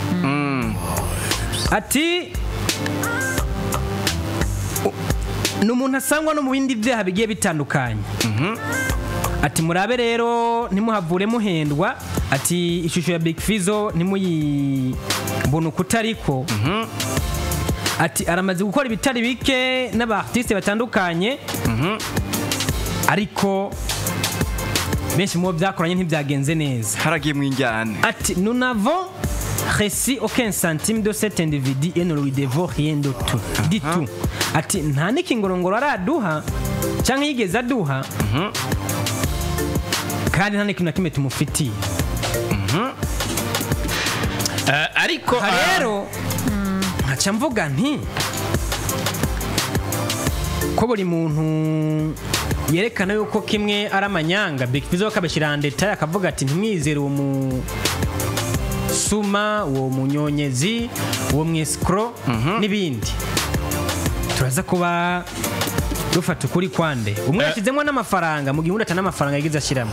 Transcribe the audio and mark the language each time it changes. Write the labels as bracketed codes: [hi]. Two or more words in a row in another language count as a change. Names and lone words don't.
[rn] ati n'umuntu asangwa no mu bindi byaha bigiye bitandukanye ati murabe rero ntimuhavure muhendwa ati ishusho ya Big Fizzo ntimuyibone ukutariko ati aramaze gukora ibitari bike n'aba artiste batandukanye ariko benshi mu byakoranye ntibyagenze neza haragiye mu injyane ati [fr] nous n'avons reçu aucun centime de cet individu et ne lui devons rien de tout du tout [rn] ati nta n'ikingorongoro araduha cyangwa yigeze aduha kandi nta n'ikintu na kimwe tumufitiye ariko rero nkaca mvuga nti ko buri muntu yerekana yuko kimwe ari amanyanga Big Fizzo akabashyira ndeta akavuga ati ntimwizere uwo musuma uwo munyonyezi uwo mwescro n'ibindi turaza kuba dufata ukuri kwande umwe yashizemo n'amafaranga mu gihe undi n'amafaranga yagize ashiramo